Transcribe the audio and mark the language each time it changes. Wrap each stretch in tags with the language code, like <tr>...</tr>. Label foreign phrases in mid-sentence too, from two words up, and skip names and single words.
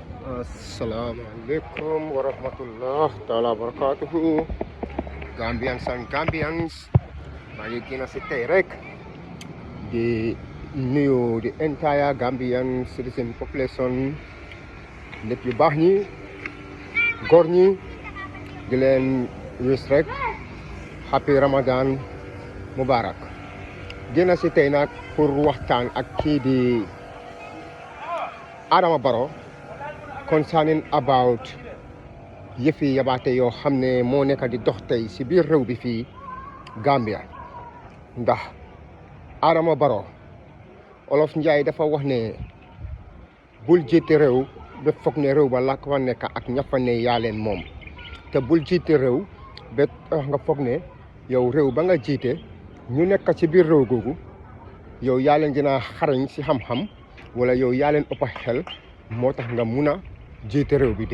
<ar>السلام عليكم ورحمة الله تعالى وبركاته.</ar> <wo>Gambians and Gambians, maa ngi gën a si tey rek di nuyu</wo> <en>the entire Gambian citizen population,</en> <wo>nit yu baax ñi, góor ñi, di leen wis rek happy</wo> <ar>رمضان مبارك.</ar> <wo>Gën a si tey nag pour waxtaan ak kii di Adama Barrow</wo> <en>concerning about</en> <wo>yëfi yabaate yoo xam ne moo nekk di dox tey si biir réew bi fii Gambia. Ndax Adama Barrow Olof Njaay dafa wax ne bul jiite réew ba foog ne réew ba la ko fa nekk ak ña fa ne yaa leen moom, te bul jiite réew ba tax nga foog ne yow réew ba nga jiite ñu nekk ci biir réew googu yow yaa leen gën a xarañ si xam-xam wala yow yaa leen ëpp xel moo tax nga mun a jiite réew bi.</wo>